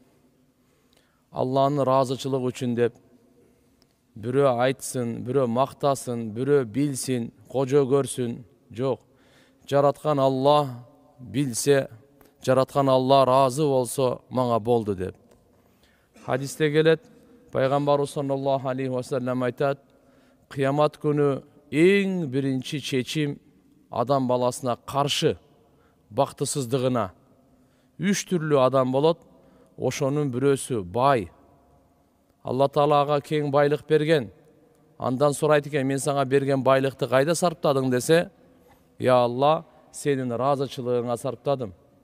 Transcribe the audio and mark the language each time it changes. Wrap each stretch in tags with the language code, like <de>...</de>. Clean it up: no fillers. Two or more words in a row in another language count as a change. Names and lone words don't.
<ky>Алланын ыраазычылыгы үчүн деп, бирөө айтсын, бирөө мактасын, бирөө билсин, кожо көрсүн, жок. Жараткан Аллах билсе, жараткан Алла разы болсо мага болду деп. Хадисте келет, пайгамбарыбыз</ky> <ar>صلى الله عليه وسلم</ar> <ky>айтат, кыямат күнү эң биринчи чечим адам баласына каршы бактысыздыгына 3 түрлүү адам болот. Ошонун бирөөсү бай. Алла Таалага кең байлык берген. Андан сурайт экен, мен сага берген байлыкты кайда сарптадың десе, я Алла, сенин ыраазычылыгыңа сарптадым.</ky>